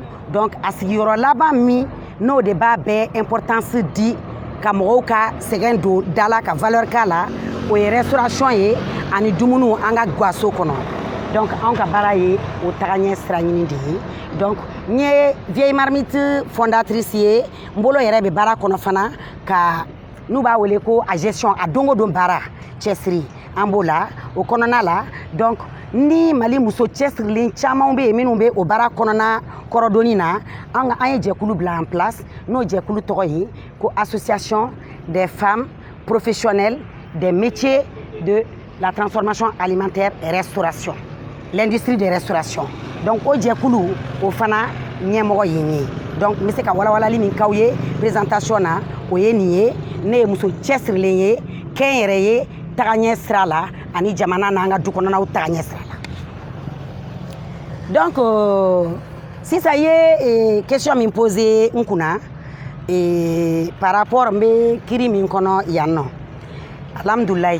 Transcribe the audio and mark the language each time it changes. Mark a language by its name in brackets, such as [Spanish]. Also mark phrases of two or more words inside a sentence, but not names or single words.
[Bambara] donc a sigiyɔrɔ laban min n'o de b'a bɛɛ importance di ka mɔgɔw ka sɛgɛn don da la ka valeur k'a la o ye restauration ye ani dumuniw an ka gaso kɔnɔ donc anw ka baara ye o tagaɲɛ sira ɲini de ye donc n ye [French] vieille marmite fondatrice [Bambara] ye n bolo yɛrɛ bɛ baara kɔnɔ fana ka n'u b'a wele ko a gestion a don o don baara cɛsiri an b'o la o kɔnɔna la donc ni Mali muso cɛsirilen caman bɛ yen minnu bɛ o baara kɔnɔna kɔrɔdonni na an ye jɛkulu bila [French] en place [Bambara] n'o jɛkulu tɔgɔ ye ko [French] association des femmes professionnelles des métiers de la transformation alimentaire et restauration l'industrie de restauration [Bambara] donc o jɛkulu o fana ɲɛmɔgɔ ye n ye donc n bɛ se ka walawalali min k'aw ye présentation na o ye nin ye ne ye muso cɛsirilen ye kɛnyɛrɛ ye tagaɲɛ sira la ani jamana n'an ka du kɔnɔnaw tagaɲɛ sira la donc sisan ye question min posé n kunna [French] par rapport [Bambara] n bɛ kiri min kɔnɔ yan nɔ alhamdulilayi